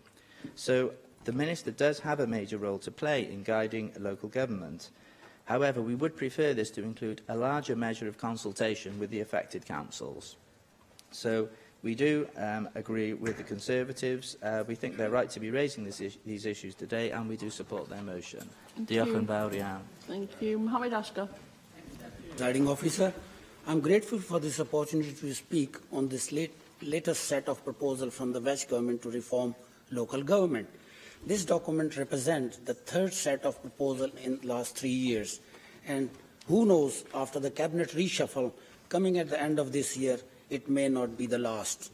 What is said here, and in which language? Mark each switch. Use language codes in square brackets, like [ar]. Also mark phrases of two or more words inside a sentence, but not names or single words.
[en] So the Minister does have a major role to play in guiding local government. However, we would prefer this to include a larger measure of consultation with the affected councils. So we do agree with the Conservatives. We think they're right to be raising these issues today, and we do support their motion. [cy] Diolch yn fawr iawn. [en] Thank you. Mohamed Asghar. Presiding Officer, I'm grateful for this opportunity to speak on this latest set of proposals from the Welsh Government to reform local government. This document represents the 3rd set of proposals in the last 3 years, and who knows, after the cabinet reshuffle coming at the end of this year, it may not be the last.